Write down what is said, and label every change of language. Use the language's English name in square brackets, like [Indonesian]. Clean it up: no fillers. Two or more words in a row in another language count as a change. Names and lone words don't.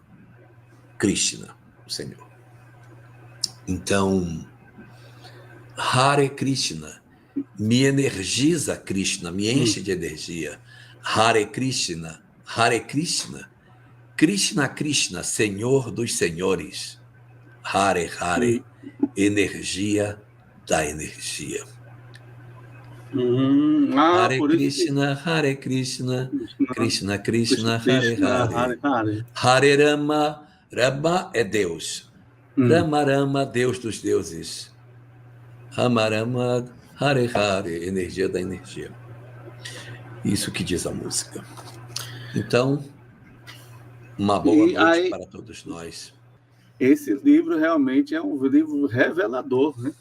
[Portuguese] Krishna, o Senhor. Então, Hare Krishna me energiza, Krishna, me enche de energia. Hare Krishna, Hare Krishna, Krishna Krishna, Senhor dos Senhores. Hare Hare, energia da energia. Hare Por isso que Krishna, Hare Krishna, Krishna Krishna, Hare Krishna, Hare. Hare. Hare Rama, Rama é Deus. Rama Rama, Deus dos deuses. Rama Rama, Hare Hare, energia da energia. Isso que diz a música. Então, uma boa E noite aí, para todos nós. esse livro realmente é um livro revelador, né?